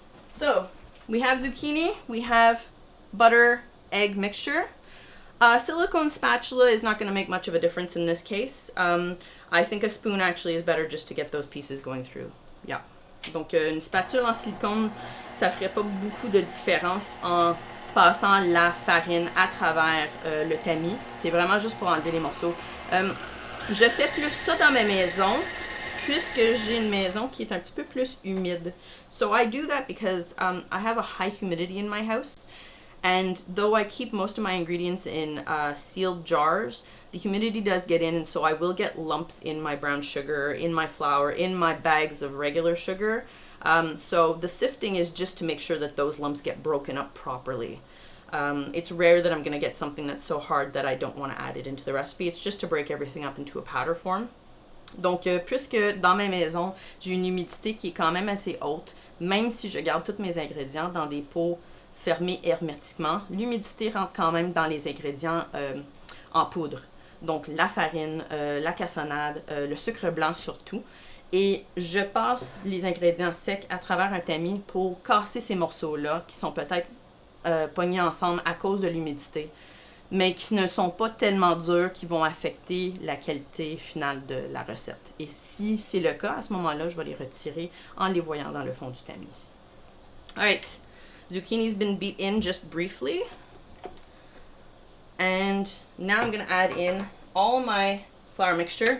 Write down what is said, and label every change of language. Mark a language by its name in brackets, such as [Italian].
[English] So, we have zucchini, we have butter, egg mixture. Silicone spatula is not going to make much of a difference in this case. I think a spoon actually is better just to get those pieces going through. Yeah. [French] Donc, une spatule en silicone, ça ferait pas beaucoup de différence en passant la farine à travers le tamis. C'est vraiment juste pour enlever les morceaux. Je fais plus ça dans ma maison, puisque j'ai une maison qui est un petit peu plus humide. [English] So I do that because I have a high humidity in my house. And though I keep most of my ingredients in sealed jars, the humidity does get in, and so I will get lumps in my brown sugar, in my flour, in my bags of regular sugar. So the sifting is just to make sure that those lumps get broken up properly. It's rare that I'm going to get something that's so hard that I don't want to add it into the recipe. It's just to break everything up into a powder form. [French] Donc, puisque dans ma maison, j'ai une humidité qui est quand même assez haute, même si je garde tous mes ingrédients dans des pots fermés hermétiquement, l'humidité rentre quand même dans les ingrédients en poudre. Donc, la farine, la cassonade, le sucre blanc surtout. Et je passe les ingrédients secs à travers un tamis pour casser ces morceaux-là qui sont peut-être pognés ensemble à cause de l'humidité, mais qui ne sont pas tellement durs qui vont affecter la qualité finale de la recette. Et si c'est le cas, à ce moment-là, je vais les retirer en les voyant dans le fond du tamis. [English] Alright, zucchini's been beat in just briefly. And now I'm going to add in all my flour mixture.